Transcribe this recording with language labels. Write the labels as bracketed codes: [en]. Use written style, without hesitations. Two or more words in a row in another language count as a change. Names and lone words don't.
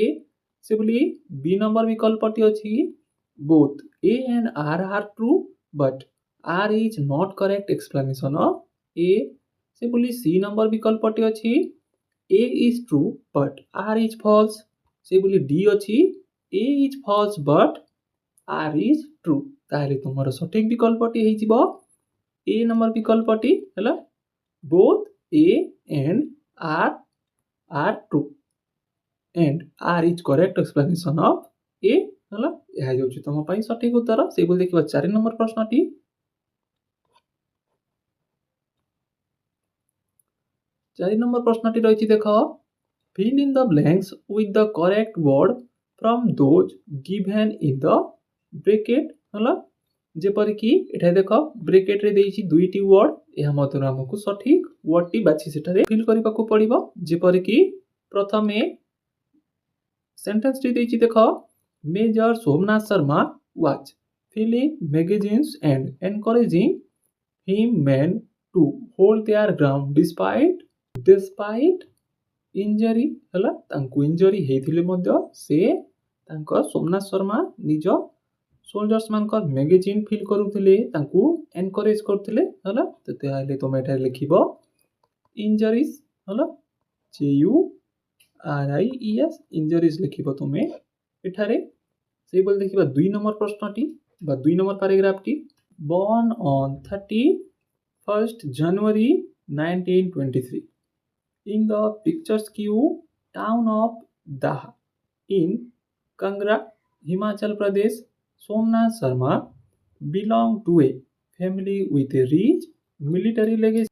[or] ସେଭଳି B ନମ୍ବର ବିକଳ୍ପଟି ଅଛି [en] Both A and R are true but R is not correct explanation of A. [or] ସେଭଳି C ନମ୍ବର ବିକଳ୍ପଟି ଅଛି [en] A is true but R is false. [or] ସେଭଳି D ଅଛି [en] A is false but R is true. [or] ତାହେଲେ ତୁମର ସଠିକ ବିକଳ୍ପଟି ହେଇଯିବ A ନମ୍ବର ବିକଳ୍ପଟି ହେଲା [en] Both A and R are true and R is correct explanation of A. [or] ହେଲା ଏହା ହେଉଛି ତୁମ ପାଇଁ ସଠିକ ଉତ୍ତର। ସେହିଭଳି ଦେଖିବା 4 ନମ୍ବର ପ୍ରଶ୍ନଟି। 4 ନମ୍ବର ପ୍ରଶ୍ନଟି ରହିଛି ଦେଖ [en] Fill in the blanks with the correct word from those given in the bracket. [or] ହେଲା ଯେପରିକି ଏଠାରେ ଦେଖ ବ୍ରେକେଟରେ ଦେଇଛି ଦୁଇଟି ୱାର୍ଡ। ଏହା ମଧ୍ୟରୁ ଆମକୁ ସଠିକ ୱାର୍ଡଟି ବାଛି ସେଠାରେ ଫିଲ୍ କରିବାକୁ ପଡ଼ିବ। ଯେପରିକି ପ୍ରଥମେ ସେଣ୍ଟେନ୍ସଟି ଦେଇଛି ଦେଖ [en] Major Somnath Sharma was filling magazines and encouraging him men to hold their ground despite injury. [or] ହେଲା ତାଙ୍କୁ ଇଞ୍ଜରି ହେଇଥିଲେ ମଧ୍ୟ ସେ ତାଙ୍କ ସୋମନାଥ ଶର୍ମା ନିଜ ସୋଲଜର୍ସ ମାନଙ୍କର [en] magazine fill [or] କରୁଥିଲେ ତାଙ୍କୁ ଏନକରେଜ କରୁଥିଲେ। ହେଲା ତାହେଲେ ତୁମେ ଏଠାରେ ଲେଖିବ ଇଞ୍ଜରିଜ। ହେଲା JURIES ଇଞ୍ଜରିଜ ଲେଖିବ ତୁମେ ଏଠାରେ। ସେହିଭଳି ଦେଖିବା 2 ନମ୍ବର ପ୍ରଶ୍ନଟି ବା 2 ନମ୍ବର ପାରାଗ୍ରାଫଟି [en] Born on 31st January 1923 in the picturesque town of Daha in Kangra, Himachal Pradesh, Somnath Sharma belonged to a family with a rich military legacy.